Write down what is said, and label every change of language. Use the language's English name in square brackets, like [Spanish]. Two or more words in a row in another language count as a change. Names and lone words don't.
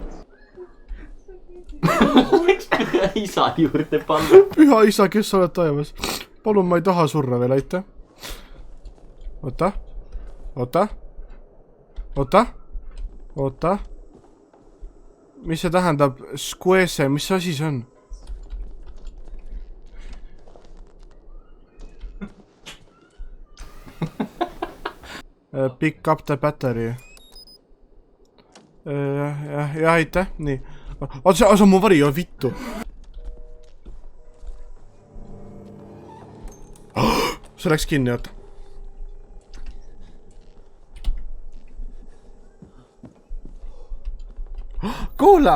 [Estonian] Võiks püha isa juurde panna. Püha isa, kes sa oled taevas? Palun, ma ei taha surra veel, aitäh. Oota. Oota. Oota. Oota. Mis see tähendab? Squeeze, mis asi see on? [English] Pick up the battery. [Estonian] Jah, aitäh, nii. See on mu vari, vittu. See läks kinni, oota. Kuula!